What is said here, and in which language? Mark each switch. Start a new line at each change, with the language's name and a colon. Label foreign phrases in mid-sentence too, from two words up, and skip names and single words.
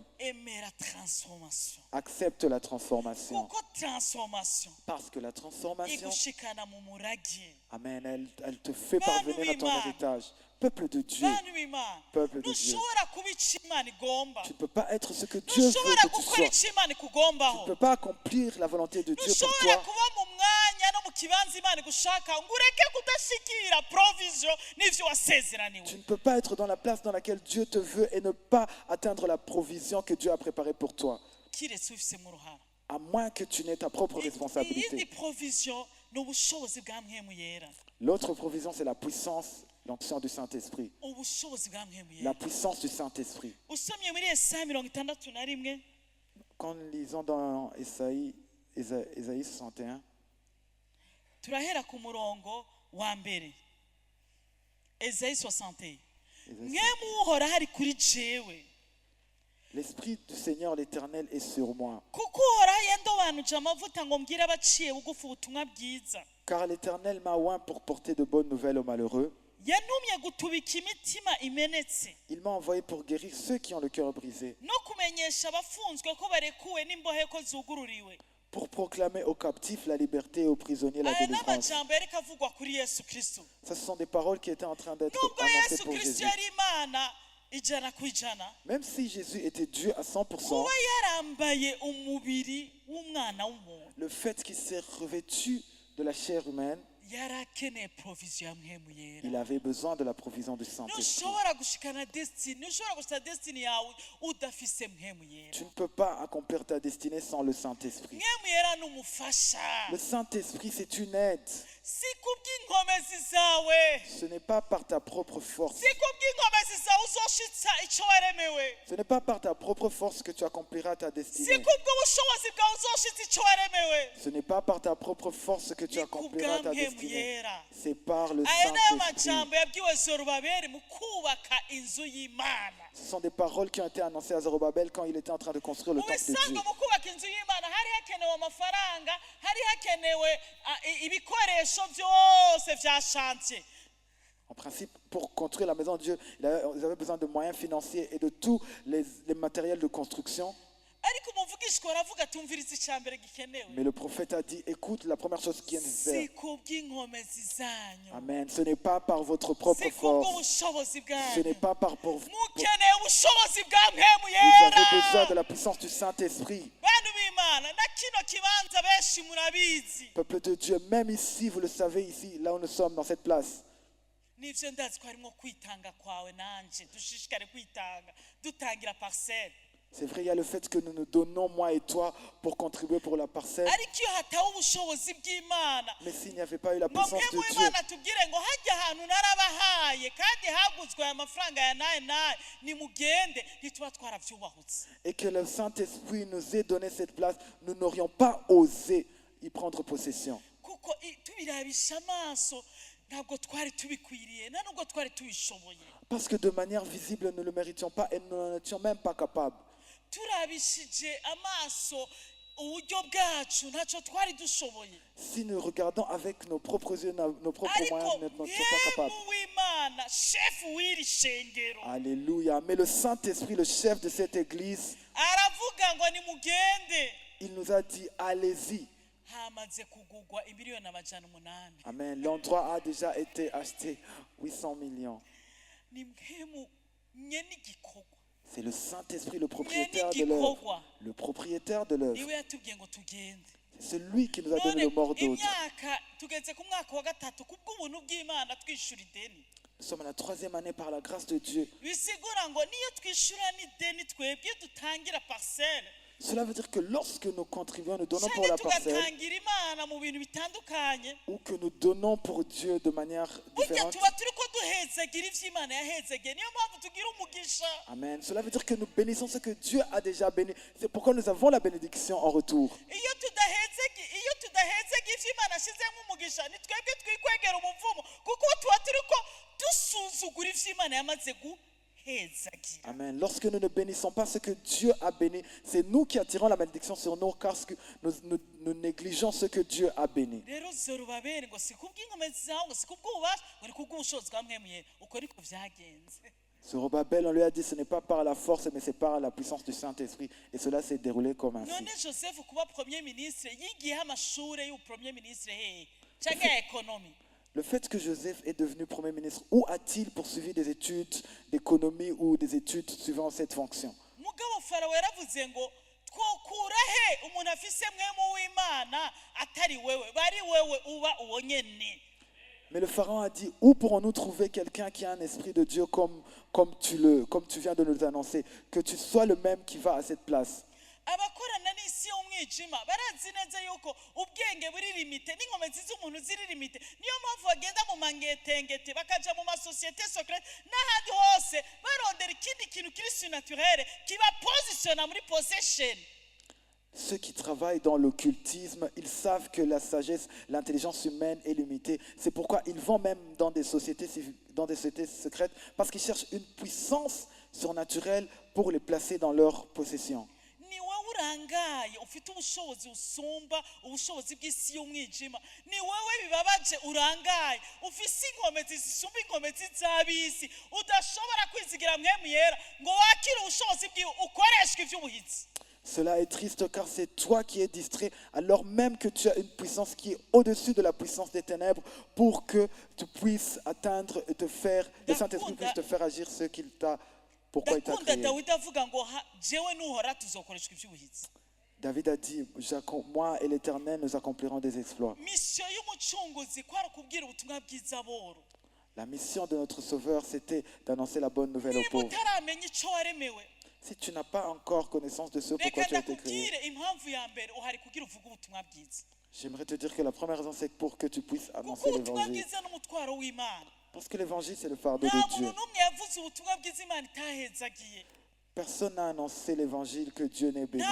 Rundi: Emera transformation.
French: Accepte la transformation.
Rundi: Kuko transformation
French: Parce que la transformation,
Rundi: igushikana mu murage.
French: Amen, elle te fait parvenir à ton héritage. Peuple de Dieu,
Rundi: Bantu b'Imana
French: Peuple de Dieu.
Rundi: ntushobora kuba ico Imana igomba.
French: tu ne peux pas être ce que Dieu veut
Rundi: Ntushobora
French: que tu
Rundi: gukora
French: sois.
Rundi: ico Imana
French: Tu ne
Rundi: ikugombaho.
French: peux pas accomplir la volonté de Dieu pour
Rundi: Ntushobora
French: toi.
Rundi: kuba mu mwanya no mu kibanza Imana igushaka ngo ureke kudashikira provision n'ivyo wasezeraniwe.
French: Tu ne peux pas être dans la place dans laquelle Dieu te veut et ne pas atteindre la provision que Dieu a préparée pour toi.
Rundi: Kiretse ufise mu ruhara.
French: À moins que tu n'aies ta propre
Rundi: Iyindi
French: responsabilité.
Rundi: provision ni ubushobozi bwa mpwemu yera.
French: L'autre provision, c'est la puissance, l'onction du Saint-Esprit.
Rundi: Ubushobozi bwa mpwemu
French: La
Rundi: yera.
French: puissance du Saint-Esprit.
Rundi: Usomye muri Yesaya 61
French: Quand nous lisons dans Ésaïe 61,
Rundi: turahera ku murongo wa mbere. Esayi 61 mwemu uhora hari kuri jewe
French: L'Esprit du Seigneur l'Éternel est sur moi.
Rundi: kuko uhoraho yandobanuje amavuta ngo mbwire abaciye bugufi ubutumwa bwiza
French: Car l'Éternel m'a oint pour porter de bonnes nouvelles aux malheureux.
Rundi: yantumye gutubika imitima imenetse
French: Il m'a envoyé pour guérir ceux qui ont le cœur brisé,
Rundi: no kumenyesha abafunzwe ko barekuwe n'imbohe ko zugururiwe
French: pour proclamer aux captifs la liberté et aux prisonniers la
Rundi: aya ni
French: délivrance.
Rundi: amajambo yariko avugwa kuri yesu kristo
French: Ça, ce sont des paroles qui étaient en train d'être
Rundi: nubwo
French: annoncées
Rundi: yesu
French: pour
Rundi: kristo
French: Jésus.
Rundi: yari imana ijana ku ijana
French: Même si Jésus était Dieu à 100%,
Rundi: kuba yarambaye umubiri w'umwana w'umuntu
French: le fait qu'il s'est revêtu de la chair humaine,
Rundi: yari akeneye provision ya mwemu yera
French: il avait besoin de la provision du Saint-Esprit.
Rundi: ntushobora gushikana destiny ntushobora gushika destiny yawe udafise mwemu yera
French: Tu ne peux pas accomplir ta destinée sans le Saint-Esprit.
Rundi: mwemu yera ni umufasha
French: Le Saint-Esprit, c'est une aide.
Rundi: si kubw'inkomezi zawe
French: Ce n'est pas par ta propre force.
Rundi: si kubw'inkomezi zawe uzoshitsa icyo waremewe
French: Ce n'est pas par ta propre force que tu accompliras ta
Rundi: si
French: destinée.
Rundi: kubw'ubushobozi bwawe uzoshitsa icyo waremewe
French: Ce n'est pas par ta propre force que tu
Rundi: ni
French: accompliras ta
Rundi: kubw'amwemu
French: destinée.
Rundi: yera
French: C'est par le
Rundi: aya nayo
French: Saint-Esprit.
Rundi: majambo yabwiwe zorobabeli mu kubaka inzu y'imana
French: Ce sont des paroles qui ont été annoncées à Zorobabel quand il était en train de construire le
Rundi: mu
French: temple de
Rundi: bisanzwe
French: Dieu.
Rundi: mu kubaka inzu y'imana hari hakenewe amafaranga hari hakenewe ibikoresho byose bya shantiye
French: En principe, pour construire la maison de Dieu, ils avaient besoin de moyens financiers et de tous les matériels de construction.
Rundi: ariko umuvugishwa aravuga tumviriza icyambere gikenewe
French: Mais le prophète a dit, écoute, la première chose qui est nécessaire.
Rundi: si kubw'inkomezi zanyu
French: Amen. Ce n'est pas par votre propre
Rundi: si
French: force.
Rundi: kubw'ubushobozi
French: Ce n'est
Rundi: bwanyu
French: pas par pour vous
Rundi: mukeneye ubushobozi bwa mwemu
French: avez besoin
Rundi: yera
French: de la puissance du Saint-Esprit.
Rundi: bantu b'imana na kino kibanza benshi murabizi
French: Peuple de Dieu, même ici, vous le savez, ici, là où nous sommes, dans cette place.
Rundi: nibyo ndazi ko harimo kwitanga kwawe nanjye dushishikare kwitanga dutangira parcelle
French: C'est vrai, il y a le fait que nous nous donnons, moi et toi, pour contribuer pour la parcelle.
Rundi: ariko iyo hataho ubushobozi bw'imana
French: Mais s'il n'y avait pas eu la
Rundi: ngo
French: puissance
Rundi: mwemu
French: de Dieu,
Rundi: w'imana tubwire ngo hajya ahantu narabahaye kandi haguzwe aya mafaranga ya naye naye nimugende ntituba twarabyubahutse
French: et que le Saint-Esprit nous ait donné cette place, nous n'aurions pas osé y prendre possession.
Rundi: kuko tubirabisha amaso ntabwo twari tubikwiriye nta nubwo twari tubishoboye
French: Parce que de manière visible, nous ne le méritions pas et nous n'en étions même pas capables.
Rundi: turabishije amaso uburyo bwacu ntacyo twari dushoboye
French: Si nous regardons avec nos propres yeux, nos propres
Rundi: ariko
French: moyens, nous n'en étions pas capables.
Rundi: mwemu w'imana shefu w'iri shengero
French: Alléluia. Mais le Saint-Esprit, le chef de cette église,
Rundi: aravuga ngo nimugende
French: il nous a dit, allez-y.
Rundi: hamaze kugugwa imiliyoni amajana umunani
French: Amen. L'endroit a déjà été acheté 800 millions.
Rundi: ni mwemu nyene igikorwa
French: C'est le Saint-Esprit, le propriétaire de l'œuvre. Le propriétaire de l'œuvre.
Rundi: niwe yatubwiye ngo tugende
French: C'est celui qui nous a donné
Rundi: none
French: le mort d'ordre.
Rundi: imyaka tugeze ku mwaka wa gatatu kubw'ubuntu bw'imana twishyura ideni
French: Nous sommes à la 3e année par la grâce de Dieu.
Rundi: bisigura ngo niyo twishyura n'ideni twebwe dutangira parcelle
French: Cela veut dire que lorsque nous contribuons, nous donnons pour
Rundi: cyangwa
French: la parcelle
Rundi: tugatangira imana mu bintu bitandukanye
French: ou que nous donnons pour Dieu de manière
Rundi: burya
French: différente.
Rundi: tuba turi ko duhezagira ibyo imana yahezagiye niyo mpamvu tugira umugisha
French: Amen. Cela veut dire que nous bénissons ce que Dieu a déjà béni. C'est pourquoi nous avons la bénédiction en retour.
Rundi: iyo tudahezaga ibyo imana ashyizemo umugisha ni twebwe twikwegera umuvumo kuko tuba turi ko dusuzugura ibyo imana yamaze guhezagira
French: Amen. Lorsque nous ne bénissons pas ce que Dieu a béni, c'est nous qui attirons la bénédiction sur nous car nous négligeons ce que Dieu a béni.
Rundi: rero zorobabeli ngo si kubw'inkomezi zawe ngo si kubw'ububasha ngo ni kubw'ubushobozi bwa mwemye uko ariko byagenze
French: Zorobabel, on lui a dit ce n'est pas par la force mais c'est par la puissance du Saint-Esprit et cela s'est déroulé comme ainsi.
Rundi: none joseph kuba
French: premier ministre
Rundi: yigiyeho amashuri y'ubupremier ministre hehe cyangwa ya ekonomi
French: Le fait que Joseph est devenu Premier ministre, où a-t-il poursuivi des études d'économie ou des études suivant cette fonction?
Rundi: mugabo farawo yaravuze ngo twokura he umuntu afise mwemu w'imana atari wewe bari wewe uba uwo nyene
French: Mais le pharaon a dit, où pourrons-nous trouver quelqu'un qui a un esprit de Dieu comme tu viens de nous annoncer, que tu sois le même qui va à cette place?
Rundi: abakorana n'isi y'umwijima barazi neza yuko ubwenge buri limite n'inkomezi z'umuntu ziri limite niyo mpamvu bagenda mu mangetengete bakaja mu masosiyete secrète n'ahandi hose barondera ikindi kintu kiri surnaturel kibapositiona muri possession.
French: Ceux qui travaillent dans l'occultisme, ils savent que la sagesse, l'intelligence humaine est limitée. C'est pourquoi ils vont même dans des sociétés dans des sociétés secrètes parce qu'ils cherchent une puissance surnaturelle pour les placer dans leur possession.
Rundi: ni wowe urangaye ufite ubushobozi busumba ubushobozi bw'isi y'umwijima ni wowe bibabaje urangaye ufise inkomezi zisumba inkomezi z'abisi udashobora kwizigira mwemu yera ngo wakire ubushobozi bwiwe ukoreshwe ivy'ubuhizi.
French: Cela est triste car c'est toi qui es distrait alors même que tu as une puissance qui est au-dessus de la puissance des ténèbres pour que tu puisses atteindre et te faire, le Saint-Esprit puisse te faire agir ce qu'il t'a, pourquoi il t'a
Rundi: ndakunda
French: créé.
Rundi: dawidi avuga ngo jewe nuhora tuzokoreshwa ivy'ubuhizi.
French: David a dit, moi et l'Éternel, nous accomplirons des exploits.
Rundi: misiyo y'umucunguzi kwari kubwira ubutumwa bwiza boro.
French: La mission de notre Sauveur, c'était d'annoncer la bonne nouvelle aux
Rundi: niba
French: pauvres.
Rundi: utaramenya ico waremewe
French: Si tu n'as pas encore connaissance de ce
Rundi: reka
French: pourquoi tu as été créé,
Rundi: ndakubwire impamvu ya mbere uhari kugira uvuge ubutumwa bwiza
French: j'aimerais te dire que la première raison, c'est pour que tu puisses
Rundi: kuko
French: annoncer
Rundi: ubutumwa
French: l'évangile.
Rundi: bwiza n'umutwaro w'imana.
French: Parce que l'évangile, c'est le fardeau
Rundi: nta
French: de
Rundi: muntu
French: Dieu.
Rundi: n'umwe yavuze ubutumwa bwiza imana itahezagiye.
French: Personne n'a annoncé l'évangile que Dieu n'est béni.